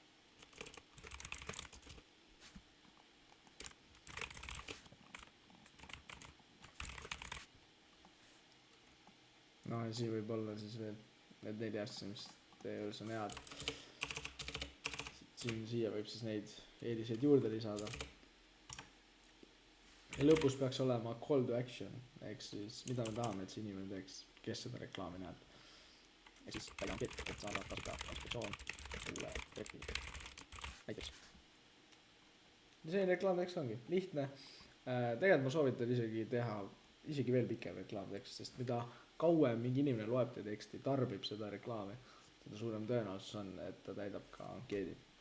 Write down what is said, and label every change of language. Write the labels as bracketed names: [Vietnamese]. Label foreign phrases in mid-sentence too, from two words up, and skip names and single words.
[Estonian] No ja siin võib olla siis veel need 4 asja, mis teie juures on head. Siia võib siis neid eeliseid juurde lisada. Ja lõpus peaks olema [English] call to action, [Estonian] ehk siis mida me tahame, et see inimene teeks, kes seda reklaami näeb. Ehk siis täiega on pilt, et saada kasutada konstruktsioon selle trepi näiteks. Ja see reklaamtekst ongi lihtne. Tegelikult ma soovitan isegi veel pikem reklaamtekst, sest mida kauem mingi inimene loeb teie teksti, tarbib seda reklaami, seda suurem tõenäosus on, et ta täidab ka ankeedi.